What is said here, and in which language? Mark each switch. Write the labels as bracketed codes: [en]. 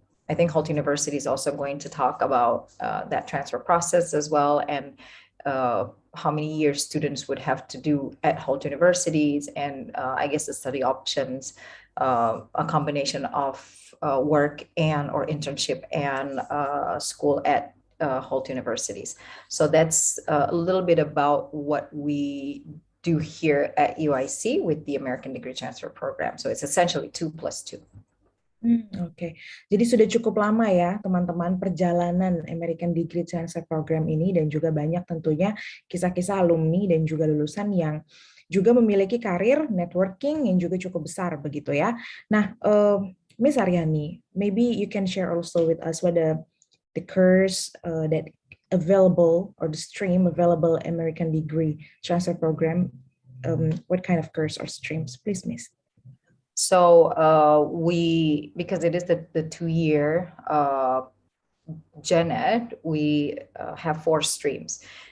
[en] I think Holt University is also going to talk about that transfer process as well, and how many years students would have to do at Holt universities, and I guess the study options, a combination of work and or internship and school at Holt universities. So that's a little bit about what we do here at UIC with the American Degree Transfer Program. So it's essentially 2 + 2. [id] Oke. Jadi sudah cukup lama ya teman-teman perjalanan American Degree Transfer Program ini, dan juga banyak tentunya kisah-kisah alumni dan juga lulusan yang juga memiliki karir networking yang juga cukup besar begitu ya. [en] Nah, Miss Aryani, maybe you can share also with us what the course that available, or the stream available American Degree Transfer Program, what kind of course or streams, please, Miss? So because it is the 2-year Gen Ed, we have 4 streams.